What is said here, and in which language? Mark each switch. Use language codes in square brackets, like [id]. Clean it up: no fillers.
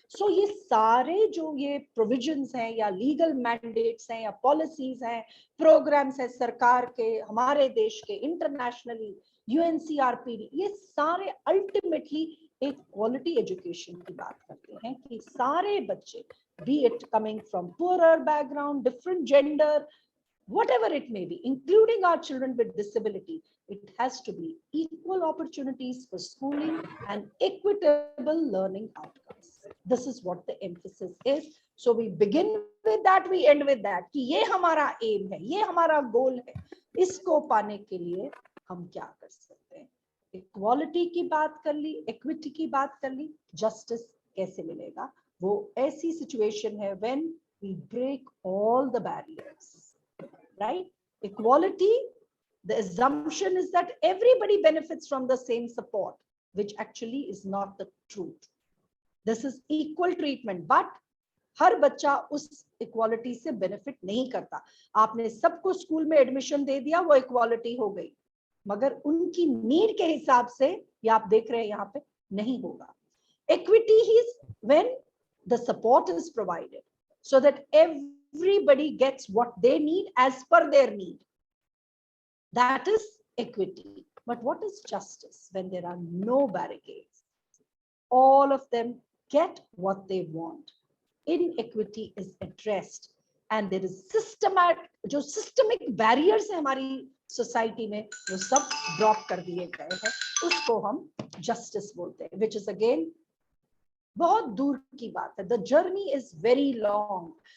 [hi] So ये सारे जो ये provisions हैं या legal mandates हैं या policies हैं, programs हैं सरकार के, हमारे देश के, internationally, UNCRPD, ये सारे ultimately एक quality education की बात करते हैं कि सारे बच्चे, [en] be it coming from poorer background, different gender, whatever it may be, including our children with disability, it has to be equal opportunities for schooling and equitable learning outcomes. This is what the emphasis is. So we begin with that, [hi] we end with that, कि ये हमारा aim है, ये हमारा goal है, इसको पाने के लिए हम क्या कर सकते हैं। इक्वालिटी की बात कर ली, इक्विटी की बात कर ली, जस्टिस कैसे मिलेगा, वो ऐसी सिचुएशन है [en] when we break all the barriers, right? Equality, the assumption is that everybody benefits from the same support, which actually is not the truth. This is equal treatment, but [hi] हर बच्चा उस equality से benefit नहीं करता। आपने सबको school में admission दे दिया, वो इक्वालिटी हो गई, मगर उनकी नीड के हिसाब से, ये आप देख रहे हैं यहाँ पे, नहीं होगा। [en] Equity is when the support is provided so that everybody gets what they need as per their need. That is equity. But what is justice? When there are no barricades, all of them get what they want. Inequity is addressed and there is systemic barriers [hi] है हमारी society में, वो सब drop कर दिए गए हैं, उसको हम जस्टिस बोलते हैं, [en] which is again [hi] बहुत दूर की बात है. [en] The journey is very long.